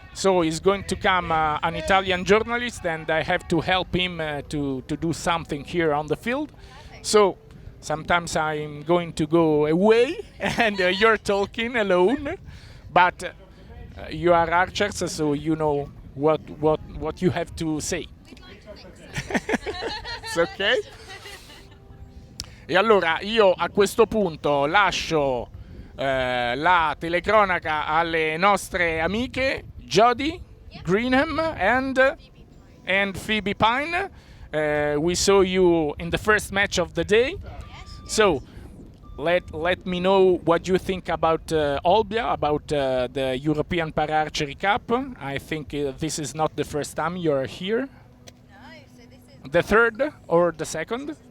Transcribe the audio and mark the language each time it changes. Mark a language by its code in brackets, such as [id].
[en] So he's going to come an Italian journalist and I have to help him to do something here on the field. So sometimes I'm going to go away and you're talking alone, but you are archers, so you know what you have to say. It's okay? [it] E allora io a questo punto lascio la telecronaca alle nostre amiche Jodie Greenham and Phoebe Pine. [en] We saw you in the first match of the day. So let me know what you think about Olbia, about the European Para-Archery Cup. I think this is not the first time you're here. No, so this is The third or the second?